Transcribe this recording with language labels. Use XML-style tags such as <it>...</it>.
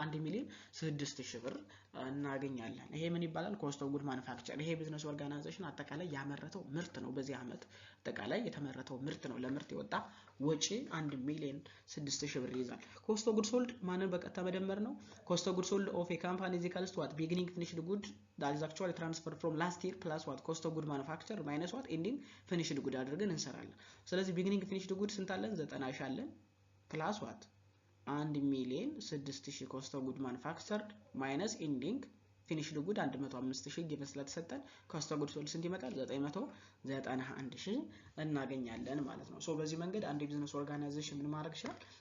<am>1,006,000 ብር እናገኛለን። ይሄ ምን ይባላል? ኮስት ኦፍ ጉድ ማኑፋክቸር። ይሄ ቢዝነስ ኦርጋናይዜሽን አጠቃላይ ያመረተው ምርት ነው። በዚህ አመት አጠቃላይ የተመረተው ምርት ነው። ለምርት የወጣ ወጪ 1,006,000 ብር ይይዛል። ኮስት ኦፍ ጉድ ሶልድ ማንን በቀጥታ መደመር ነው?</am> <en>ኮስት ኦፍ ጉድ ሶልድ ኦፍ ኤ ካምፓኒ is equal to what beginning finished good that is actually transferred from last year plus what cost of good manufacture minus what ending finished good</en> <am>አድርገን እንሰራለን። ስለዚህ</am> <en>beginning finished good</en> <am>ስንት አለን?</am> <en>90</en> <am>ሺህ አለን</am> <en>plus what 1,006,000 cost of good manufactured minus ending finished good 105,000</en> <am>ጊቭን ስለተሰጠን</am> <en>cost of good sold</en> <am>ስንት ይመጣል? 991,000 እናገኛለን ማለት ነው። ሶ በዚህ መንገድ አንድ ቢዝነስ ኦርጋናይዜሽን ምን ማድረግ ይችላል?</am>